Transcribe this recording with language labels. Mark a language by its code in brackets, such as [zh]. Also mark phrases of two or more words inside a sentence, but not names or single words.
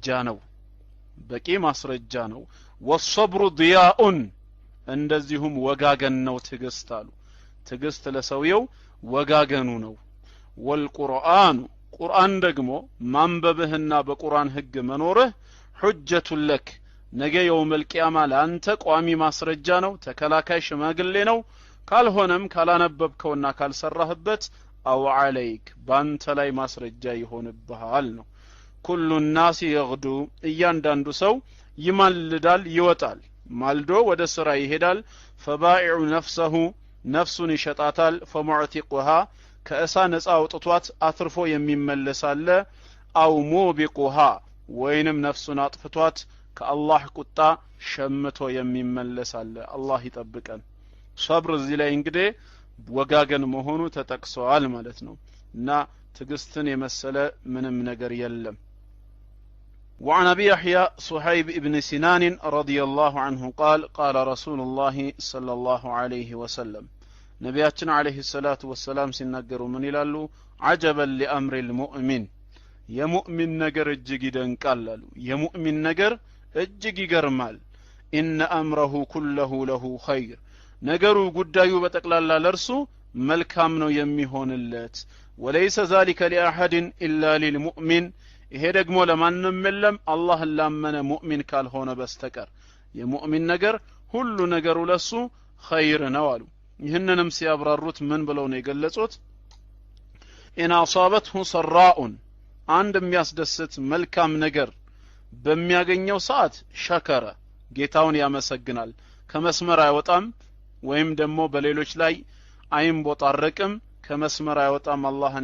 [am] ነው፣ በቂ ማስረጃ ነው። [ar] والصبر ضياء [am] እንደዚሁም ወጋገን ነው ትግስት አሉ። ትግስት ለሰውየው ወጋገኑ ነው። ወልቁርአን ቁርአን ደግሞ ማንበብህና በቁርአን ህግ መኖርህ [ar] حجة لك [am] ነገ [ar] يوم القيامة [am] ለአንተ ቋሚ ማስረጃ ነው፣ ተከላካይ ሽማግሌ ነው። ካልሆነም ካላነበብከውና ካልሰራህበት [ar] أو عليك [am] ባንተ ላይ ማስረጃ ይሆንብሃል ነው። [ar] كل الناس يغدو [am] እያንዳንዱ ሰው ይማልዳል ይወጣል፣ ማልዶ ወደ ስራ ይሄዳል። [ar] فبائع نفسه [am] ነፍሱን ይሸጣታል። فمعتقها ከእሳ ነፃ አውጥቷት አትርፎ የሚመለሳለ። [ar] أو موبقها [am] ወይንም ነፍሱን አጥፍቷት ከአላህ ቁጣ ሸምቶ የሚመለሳለ። አላህ ይጠብቀን። ሶብር እዚህ ላይ እንግዲህ ወጋገን መሆኑ ተጠቅሷል ማለት ነው። እና ትግስትን የመሰለ ምንም ነገር የለም። [ar] وعن ابي يحيى صهيب ابن سنان رضي الله عنه قال قال رسول الله صلى الله عليه وسلم ነቢያችን عليه الصلاة والسلام [am] ሲናገሩ ምን ይላሉ? [ar] عجبا لامر المؤمن [am] የሙእሚን ነገር እጅግ ይደንቃል አሉ። የሙእሚን ነገር እጅግ ይገርማል። ان [ar] امره كله له خير [am] ነገሩ ጉዳዩ በጠቅላላ ለርሱ መልካም ነው የሚሆንለት። [ar] وليس ذلك لاحد الا للمؤمن [am] ይሄ ደግሞ ለማንም የለም አላህን ላመነ ሙእሚን ካልሆነ በስተቀር። የሙእሚን ነገር ሁሉ ነገሩ ለሱ ኸይር ነው አሉ። ይህንንም ሲያብራሩት ምን ብለው ነው የገለጹት? [ar] إن أصابته سراء [am] አንድ የሚያስደስት መልካም ነገር በሚያገኘው ሰዓት ሸከረ ጌታውን ያመሰግናል ከመስመር አይወጣም ወይም ደግሞ በሌሎች ላይ አይንቦጣረቅም ከመስመር አይወጣም አላህን